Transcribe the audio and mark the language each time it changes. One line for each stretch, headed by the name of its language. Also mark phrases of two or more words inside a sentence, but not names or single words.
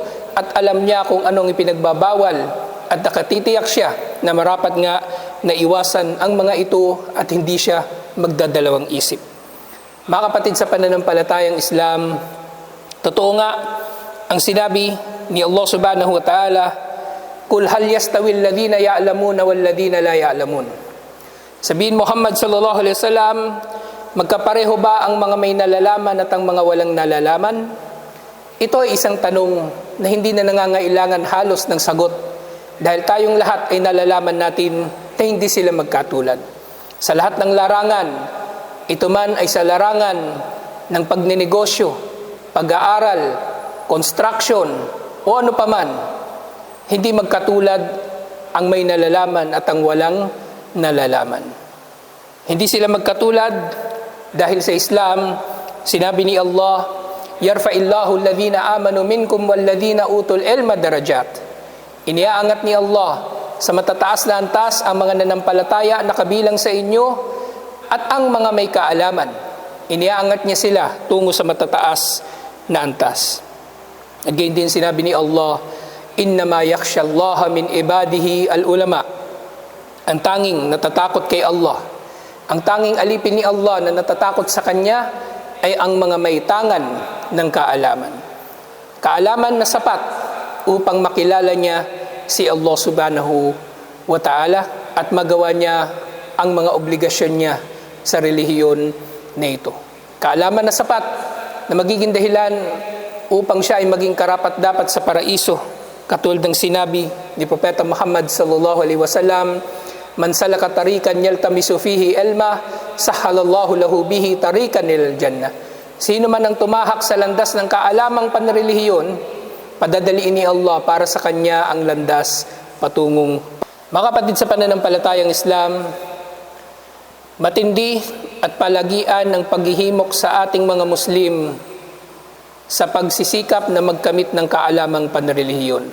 Filipino: At alam niya kung anong ipinagbabawal at nakatitiyak siya na marapat nga na iwasan ang mga ito at hindi siya magdadalawang isip. Mga kapatid sa pananampalatayang Islam, totoo nga ang sinabi ni Allah
Arabic: سبحانه وتعالى, قل هل يستوي الذين يعلمون والذين لا يعلمون.
Filipino: Sabihin Muhammad
Arabic: صلى الله عليه وسلم,
Filipino: magkapareho ba ang mga may nalalaman at ang mga walang nalalaman? Ito ay isang tanong na hindi na nangangailangan halos ng sagot, dahil tayong lahat ay nalalaman natin na hindi sila magkatulad. Sa lahat ng larangan, ito man ay sa larangan ng pagnenegosyo, pag-aaral, construction, o ano paman, hindi magkatulad ang may nalalaman at ang walang nalalaman. Hindi sila magkatulad dahil sa Islam, sinabi ni Allah,
Arabic: يرفع الله الذين آمنوا منكم والذين أوتوا العلم درجات.
Filipino: Iniaangat ni Allah sa matataas na antas ang mga nanampalataya na kabilang sa inyo at ang mga may kaalaman. Iniaangat niya sila tungo sa matataas na antas. Again din sinabi ni Allah,
Arabic: إنما يخشى الله من عباده العلماء.
Filipino: Ang tanging natatakot kay Allah, ang tanging alipin ni Allah na natatakot sa Kanya ay ang mga may tangan ng kaalaman. Kaalaman na sapat upang makilala niya si Allah
Arabic: سبحانه وتعالى
Filipino: at magawa niya ang mga obligasyon niya sa relihiyon na ito. Kaalaman na sapat na magiging dahilan upang siya ay maging karapat-dapat sa paraiso. Katulad ng sinabi ni Propeta Muhammad
Arabic: صلى الله عليه وسلم, من سلك طريقا يلتمس فيه علما سهل الله له به طريقا إلى الجنة.
Filipino: Sino man ang tumahak sa landas ng kaalamang panrelihiyon, padadaliin ni Allah para sa kanya ang landas patungong. Mga kapatid sa pananampalatayang Islam, matindi at palagian ng paghihimok sa ating mga Muslim sa pagsisikap na magkamit ng kaalamang panrelihiyon.